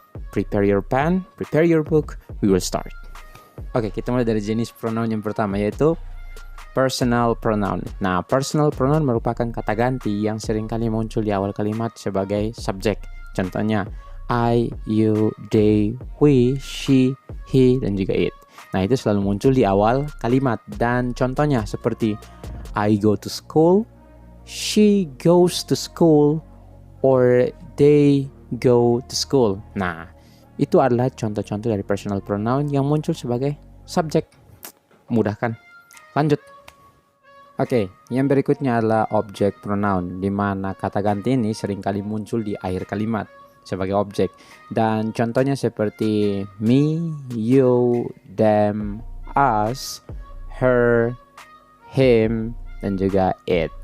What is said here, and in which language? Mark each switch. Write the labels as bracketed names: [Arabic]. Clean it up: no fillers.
[English] Prepare your pen, prepare your book, we will start. [Indonesian] Oke, kita mulai dari jenis pronoun yang pertama, yaitu personal pronoun. Nah, personal pronoun merupakan kata ganti yang seringkali muncul di awal kalimat sebagai subjek. Contohnya, I, you, they, we, she, he, dan juga it. Nah, itu selalu muncul di awal kalimat. Dan contohnya seperti [English] I go to school, she goes to school, or they go to school. [Indonesian] Nah, itu adalah contoh-contoh dari personal pronoun yang muncul sebagai subjek. Mudah kan? Lanjut. Oke, yang berikutnya adalah object pronoun, di mana kata ganti ini seringkali muncul di akhir kalimat sebagai objek. Dan contohnya seperti me, you, them, us, her, him, dan juga it.